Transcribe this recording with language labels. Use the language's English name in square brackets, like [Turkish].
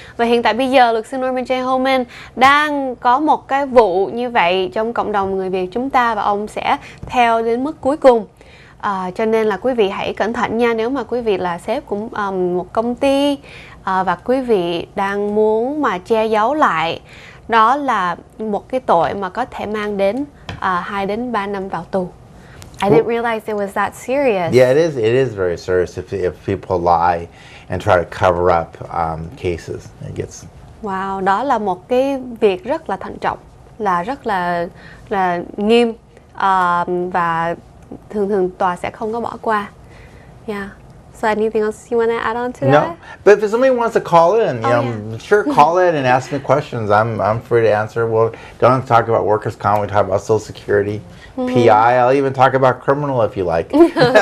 [Vietnamese] Và hiện tại bây giờ luật sư Norman J. Homen đang có một cái vụ như vậy trong cộng đồng người Việt chúng ta, và ông sẽ theo đến mức cuối cùng. Cho nên là quý vị hãy cẩn thận nha, nếu mà quý vị là sếp của một công ty và quý vị đang muốn mà che giấu lại, đó là một cái tội mà có thể mang đến 2 đến 3 năm vào tù. [English] I didn't realize it was that serious. Yeah, it is very serious if people lie and try to cover up cases. It gets. [Vietnamese] Wow, đó là một cái việc rất là thận trọng, là rất là nghiêm, và thường tòa sẽ không có bỏ qua. [English] Yeah. So anything else you want to add on to that? No, but if somebody wants to call in, sure, call in and ask me questions. I'm free to answer. Well, don't talk about workers' comp. We talk about Social Security, PI. I'll even talk about criminal if you like.